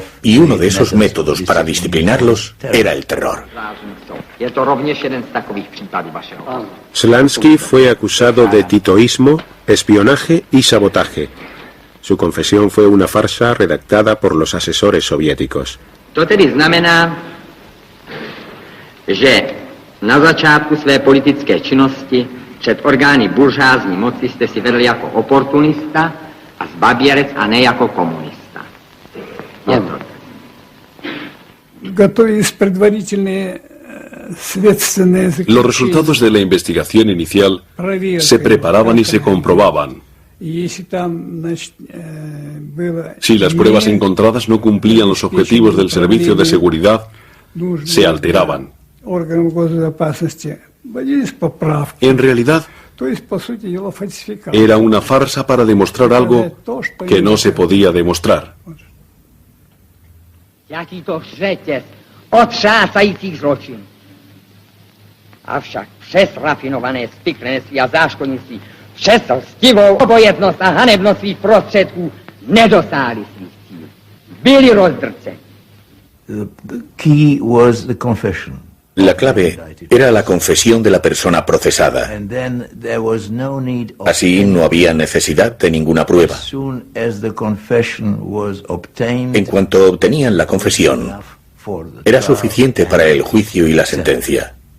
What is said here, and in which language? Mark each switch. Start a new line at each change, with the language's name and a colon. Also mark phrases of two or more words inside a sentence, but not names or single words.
Spanish: Y uno de esos métodos para disciplinarlos era el terror. Slansky fue acusado de titoísmo, espionaje y sabotaje. Su confesión fue una farsa redactada por los asesores soviéticos.
Czech: To tedy znamená, že na začátku své politické činnosti před orgány buržázní moci jste si vedl jako oportunista a zbaběrec a ne jako komunista. Je to.
Spanish: Los resultados de la investigación inicial se preparaban y se comprobaban. Si las pruebas encontradas no cumplían los objetivos del servicio de seguridad, se alteraban. En realidad, era una farsa para demostrar algo que no se podía demostrar.
Czech: Jaký to řetěz otřásajících zločin. Avšak přes rafinované spiklenství a záškodnictví, přes lstivou obojetnost a hanebnost svých prostředků nedosáhli svých cílů. Byli rozdrceni.
Spanish: La clave era la confesión de la persona procesada. Así no había necesidad de ninguna prueba. En cuanto obtenían la confesión, era suficiente para el juicio y la sentencia.